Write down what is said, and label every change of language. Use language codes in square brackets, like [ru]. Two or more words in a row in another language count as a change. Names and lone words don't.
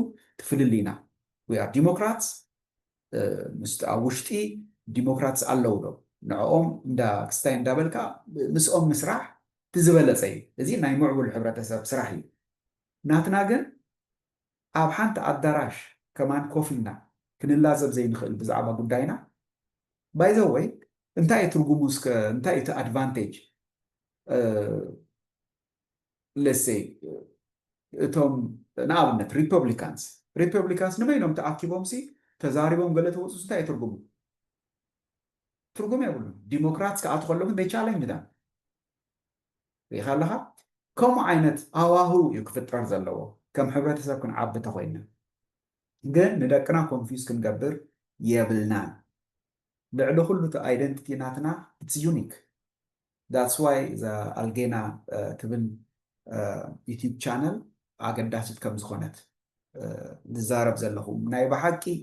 [ti] ትፍልሊና [en] we're Democrats [ti] ኣብ ውሽጢ ዲሞክራትስ ኣለው ዶ ንዕኦም ክስታይ እንዳበልካ ምስኦም ምስራሕ ትዝበለፀ እዩ እዚ ናይ ምዕቡል ሕብረተሰብ ስራሕ እዩ ናትና ግን ኣብ ሓንቲ ኣዳራሽ ከማን ኮፍ ኢልና ክንላዘብ ዘይንኽእል ብዛዕባ ጉዳይና [en] by the way [ti] እንታይ እዩ ትርጉሙ እንታይ እዩ እቲ ኣድቫንቴጅ ለሰይ እቶም ንኣብነት ሪፐብሊካንስ ንመይኖም ተኣኪቦም ሲ ተዛሪቦም ገለ ተወፁ እንታይ እዩ ትርጉም የብሉን ዲሞክራትስ ክኣቱ ከለኹ they [en] challenge them [ti] ሪኢኻ ኣለኻ ከምኡ ዓይነት ሃዋህው እዩ ክፍጠር ዘለዎ ከም ሕብረተሰብ ክንዓቢ ተኮይና ግን ንደቅና ኮንፊውዝ ክንገብር የብልናን ልዕሊ ኩሉ እቲ ኣይደንቲቲ ናትና [en] it's unique that's why [ti] እዛ ኣልጌና ትብል [en] YouTube channel [ti] ኣገዳሲት ከም ዝኾነት ዝዛረብ ዘለኹ ናይ ብሓቂ